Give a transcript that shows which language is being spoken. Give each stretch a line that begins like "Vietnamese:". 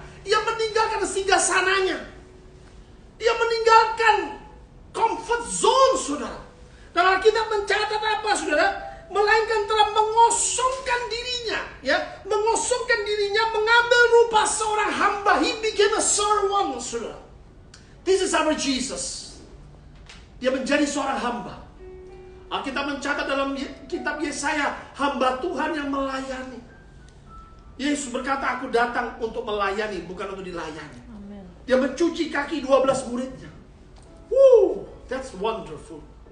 Indonesian: Ia meninggalkan singgasananya. Ia meninggalkan comfort zone, saudara. Dan Alkitab mencatat apa, saudara? Melainkan telah mengosongkan dirinya, ya, mengosongkan dirinya, mengambil rupa seorang hamba.
English: He became a servant, saudara. This is our Jesus.
Indonesian: Dia menjadi seorang hamba. Alkitab mencatat dalam kitab Yesaya, hamba Tuhan yang melayani. Yesus berkata, aku datang untuk melayani, bukan untuk dilayani. Amen. Dia mencuci kaki 12 muridnya.
English: That's wonderful.